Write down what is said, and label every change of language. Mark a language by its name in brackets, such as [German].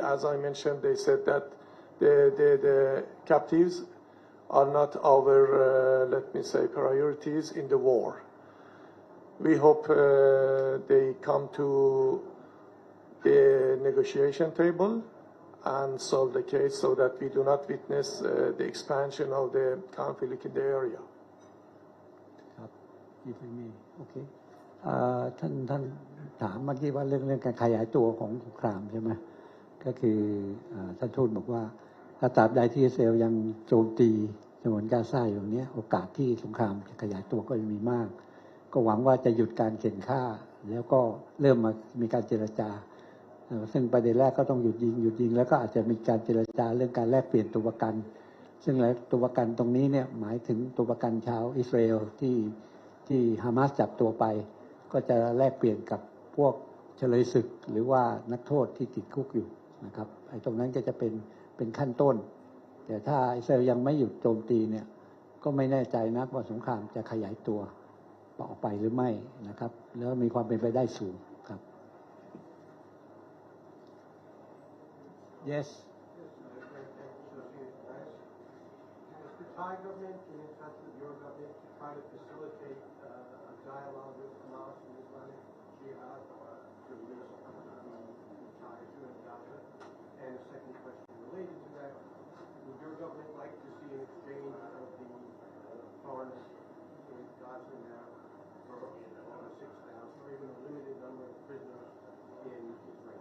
[English] As I mentioned, they said that the captives are not our, let me say, priorities in the war. We hope they come to the negotiation table and solve the case so that we do not witness the expansion of the conflict in the area. [Thai] ครับที่ไม่มีโอเคท่านถามเมื่อกี้ว่าเรื่องการขยายตัวของสงครามใช่ไหมก็คือท่านทูตบอกว่าถ้าตราบใดที่อิสราเอลยังโจมตีฉนวนกาซาอยู่นี้โอกาสที่สงครามจะขยายตัวก็ยังมีมากก็หวังว่าจะหยุดการเข็นฆ่าแล้วก็เริ่มมีการเจรจา ซึ่งประเด็นแรกก็ต้องหยุดยิงแล้วก็อาจจะมีการเจรจาเรื่องการแลกเปลี่ยนตัวประกันซึ่งแล้วตัวประกันตรงนี้เนี่ยหมายถึงตัวประกันชาวอิสราเอล ที่ฮามาสจับตัวไปก็จะแลกเปลี่ยนกับพวกเฉลยศึกหรือว่านักโทษที่ติดคุกอยู่นะครับไอ้ตรงนั้นก็จะเป็นขั้นต้นแต่ถ้าอิสราเอลยังไม่หยุดโจมตีเนี่ยก็ไม่แน่ใจนักว่าสงครามจะขยายตัวต่อไปหรือไม่นะครับแล้วมีความเป็นไปได้สูงครับ Yes [English] The Thai government in touch with your government to try to facilitate a dialogue with Hamas and Islamic Jihad to release the Thais who are in Gaza? And a second question related to that, would your government like to see an exchange of the foreigners in Gaza now for 6,000 or even a limited number of prisoners in Israel?